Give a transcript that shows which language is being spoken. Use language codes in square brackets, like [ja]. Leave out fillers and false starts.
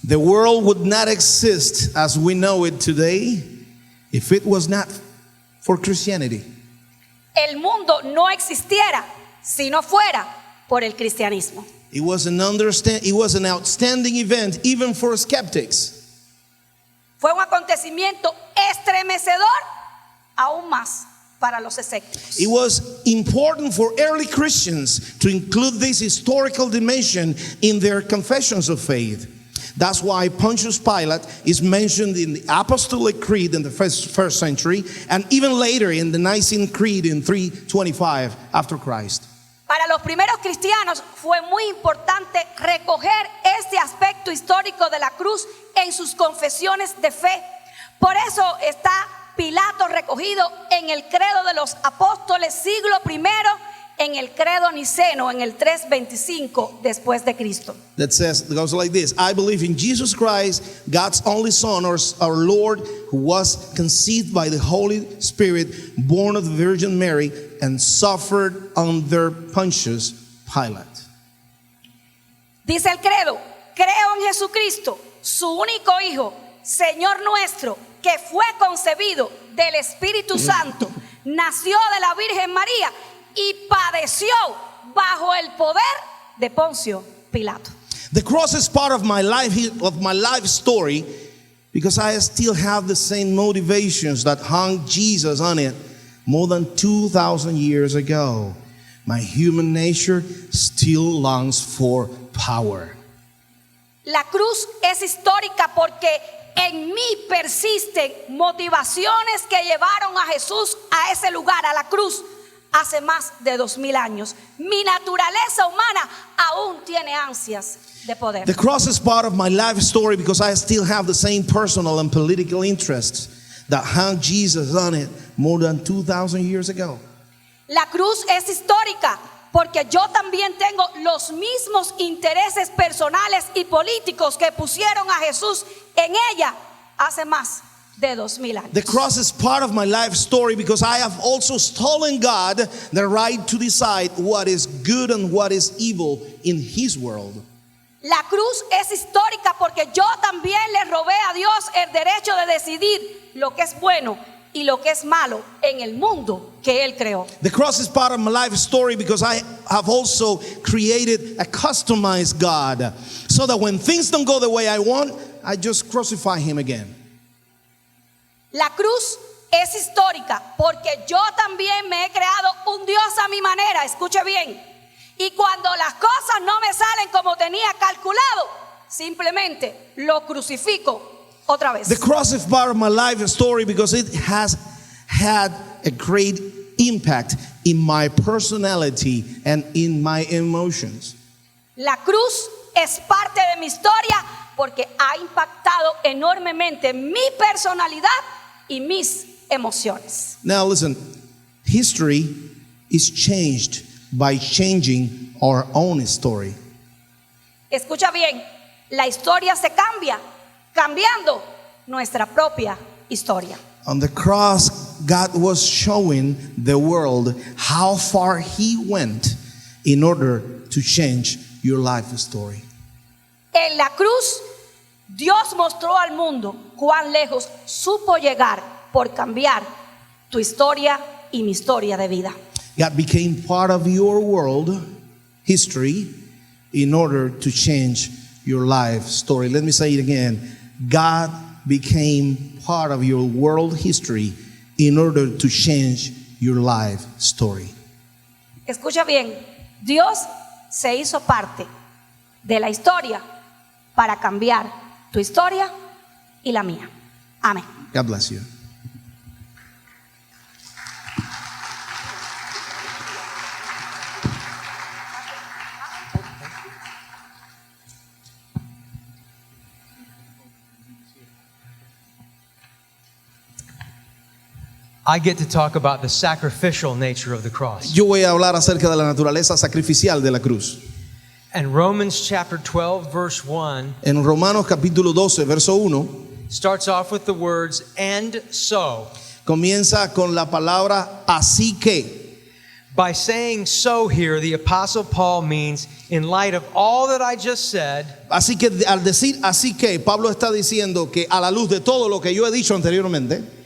[en] The world would not exist as we know it today if it was not for Christianity. [es] El mundo no existiera si no fuera por el cristianismo. [en] It was an outstanding event even for skeptics. [es] Fue un acontecimiento estremecedor aún más para los escépticos. [en] It was important for early Christians to include this historical dimension in their confessions of faith. That's why Pontius Pilate is mentioned in the Apostolic Creed in the first century, and even later in the Nicene Creed in 325 after Christ. [es] Para los primeros cristianos fue muy importante recoger este aspecto histórico de la cruz en sus confesiones de fe. Por eso está Pilato recogido en el credo de los apóstoles siglo I, en el credo niceno, en el 325 después de Cristo. [en] That goes like this: I believe in Jesus Christ, God's only Son, our Lord, who was conceived by the Holy Spirit, born of the Virgin Mary, and suffered under Pontius Pilate. [es] Dice el credo: creo en Jesucristo, su único Hijo, Señor nuestro, que fue concebido del Espíritu Santo, nació de la Virgen María y padeció bajo el poder de Poncio Pilato. [en] The cross is part of my life story, because I still have the same motivations that hung Jesus on it more than 2,000 years ago. My human nature still longs for power. [es] La cruz es histórica porque en mí persisten motivaciones que llevaron a Jesús a ese lugar, a la cruz, hace más de 2000 años. Mi naturaleza humana aún tiene ansias de poder. [en] The cross is part of my life story because I still have the same personal and political interests that hung Jesus on it more than 2,000 years ago. [es] La cruz es histórica porque yo también tengo los mismos intereses personales y políticos que pusieron a Jesús en ella hace más de 2000 años. [en] The cross is part of my life story because I have also stolen God the right to decide what is good and what is evil in His world. [es] La cruz es histórica porque yo también le robé a Dios el derecho de decidir lo que es bueno y lo que es malo en el mundo que Él creó. [en] The cross is part of my life story because I have also created a customized God, so that when things don't go the way I want, I just crucify Him again. [es] La cruz es histórica porque yo también me he creado un Dios a mi manera, escuche bien. Y cuando las cosas no me salen como tenía calculado, simplemente lo crucifico otra vez. [en] The cross is part of my life story because it has had a great impact in my personality and in my emotions. [es] La cruz es parte de mi historia porque ha impactado enormemente mi personalidad y mis emociones. [en] Now listen, history is changed by changing our own story. [es] Escucha bien, la historia se cambia cambiando nuestra propia historia. [en] On the cross, God was showing the world how far He went in order to change your life story. [es] En la cruz, Dios mostró al mundo cuán lejos supo llegar por cambiar tu historia y mi historia de vida. [en] God became part of your world history in order to change your life story. Let me say it again. God became part of your world history in order to change your life story. [es] Escucha bien, Dios se hizo parte de la historia para cambiar tu historia y la mía. Amén. [en] God bless you. I get to talk about the sacrificial nature of the cross. [es] Yo voy a hablar acerca de la naturaleza sacrificial de la cruz. [en] And Romans chapter 12 verse 1 [es] En Romanos capítulo 12, verso 1, [en] starts off with the words, and so. [es] comienza con la palabra así que. [en] By saying so here, the Apostle Paul means, in light of all that I just said, [es] Así que al decir así que, Pablo está diciendo que a la luz de todo lo que yo he dicho anteriormente,